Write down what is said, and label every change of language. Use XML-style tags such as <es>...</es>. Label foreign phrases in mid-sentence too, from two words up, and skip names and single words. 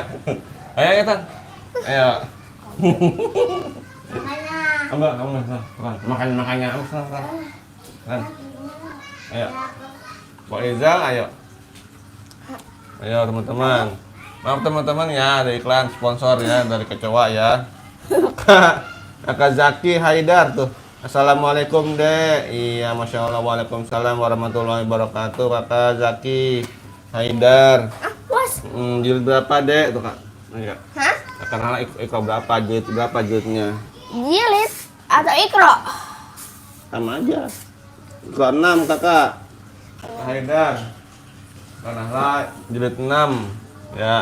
<id>Ayo, Tan. Ayo. Ambil, kamu makannya. Kan. Ayo. Pak Izal, ayo. Ayo, teman-teman. Maaf teman-teman ya, ada iklan sponsor ya dari Kecoa ya. Kakak Zaki Haidar tuh. Assalamualaikum Dek. Iya,</id> <ar>ما شاء الله. وعليكم السلام ورحمة الله وبركاته.</ar> <id>Kakak Zaki Haidar. Was. Jilid berapa Dek tuh Kak? Enggak. Hah? Karena ikro berapa jilidnya? Jilid atau ikro? Sama aja. Ikro 6 Kakak. Haidar. Karena jilid 6 ya.</id>